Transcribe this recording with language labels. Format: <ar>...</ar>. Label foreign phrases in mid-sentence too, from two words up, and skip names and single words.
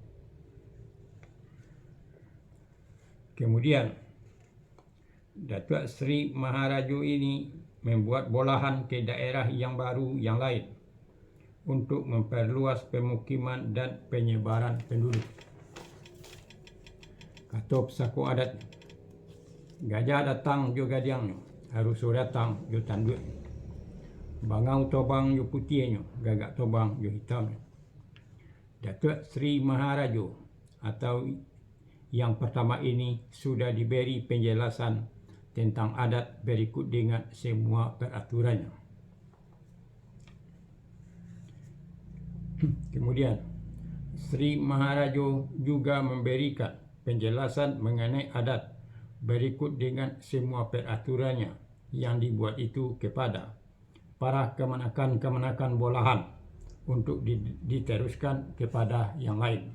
<id>Kemudian Datuk Seri Maharaja ini membuat bolahan ke daerah yang baru yang lain untuk memperluas pemukiman dan penyebaran penduduk. Kata pusaka adat,</id> <min>gajah datang jo gadiangnya, harus datang jo tanduk. Bangau tobang jo putihnya, gagak tobang jo hitamnya.</min> <id>Datuk Seri Maharaja atau yang pertama ini sudah diberi penjelasan tentang adat berikut dengan semua peraturannya. Kemudian Sri Maharaja juga memberikan penjelasan mengenai adat berikut dengan semua peraturannya yang dibuat itu kepada para kemenakan-kemenakan bolahan untuk diteruskan kepada yang lain.</id>